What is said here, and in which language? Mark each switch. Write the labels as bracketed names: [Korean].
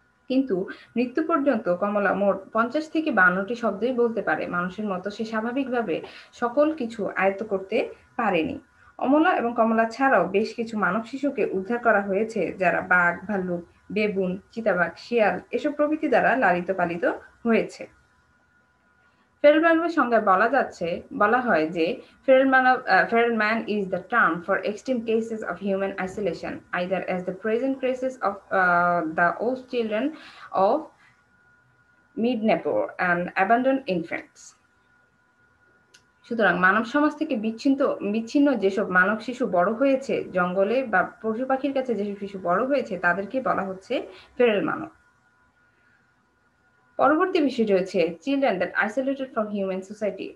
[Bangla] কিন্তু মৃত্যু পর্যন্ত কমলা মোট 50 থেকে 52টি শব্দই বলতে পারে। মানুষের মতো সে স্বাভাবিকভাবে সকল কিছু আয়ত্ত করতে পারেনি। অমলা এবং কমলা ছাড়াও বেশ কিছু মানব শিশুকে উদ্ধার করা হয়েছে যারা বাঘ, ভাল্লুক, বেবুন, চিতাবাঘ, শিয়াল এসব প্রভৃতি দ্বারা লালিত পালিত হয়েছে। ফেরাল মানবের সংজ্ঞায় বলা হয় যে [English] feral man is the term for extreme cases of human isolation, either as the present cases of the old children of Midnapore and abandoned infants. [Bangla] সুতরাং মানব সমাজ থেকে বিচ্ছিন্ন যেসব মানব শিশু বড় হয়েছে জঙ্গলে বা পশু পাখির কাছে যেসব শিশু বড় হয়েছে তাদেরকে বলা হচ্ছে ফেরাল মানব। পরবর্তী বিষয়টি হচ্ছে [English] Children that isolated from human society.